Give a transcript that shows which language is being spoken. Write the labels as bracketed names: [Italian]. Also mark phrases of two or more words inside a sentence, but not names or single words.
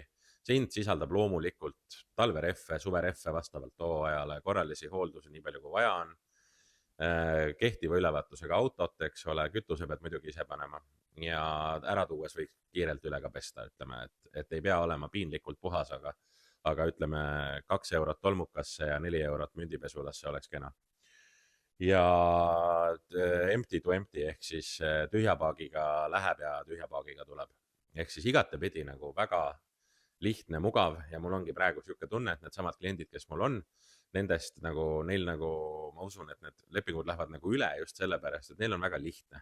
[Estonian] See hind sisaldab loomulikult talvereffe, suvereffe vastavalt hooajale, korralisi hooldusi nii palju kui vaja on, kehtiva ülevaatusega autot, eks ole, kütuse pead muidugi ise panema ja ära tuues võiks kiirelt üle ka pesta, ütleme, et ei pea olema piinlikult puhas, aga ütleme 2 € tolmukasse ja 4 € mündipesulasse oleks kena. Ja [English] empty to empty [Estonian] ehk siis tühjapaagiga läheb ja tühjapaagiga tuleb. Ehk siis igatepidi nagu väga lihtne, mugav ja mul ongi praegu siuke tunne, et need samad kliendid, kes mul on, nendest nagu, neil nagu, ma usun, et need lepingud lähevad nagu üle just sellepärast, et neil on väga lihtne.